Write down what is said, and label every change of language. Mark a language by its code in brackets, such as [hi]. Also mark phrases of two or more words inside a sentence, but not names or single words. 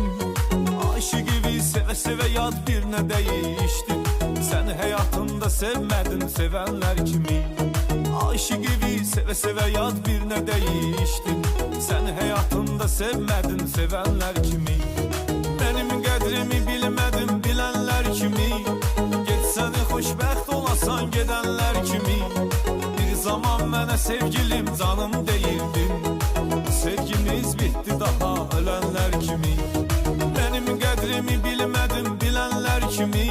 [tr] Aşık gibi seve seve yad birine değiştin. Sen hayatında sevmedin sevenler kimi. Aşık gibi seve seve yad birine değiştin. Sen hayatında sevmedin sevenler kimi. Benim qədrimi bilmedin bilenler kimi. [az] Geçsəni xoşbəxt olasan gedenler kimi. Bir zaman mənə sevgilim canım deyirdin. [tr] Sevgimiz bitti daha ölenler kimi. Benim qədrimi bilmedin bilenler kimi.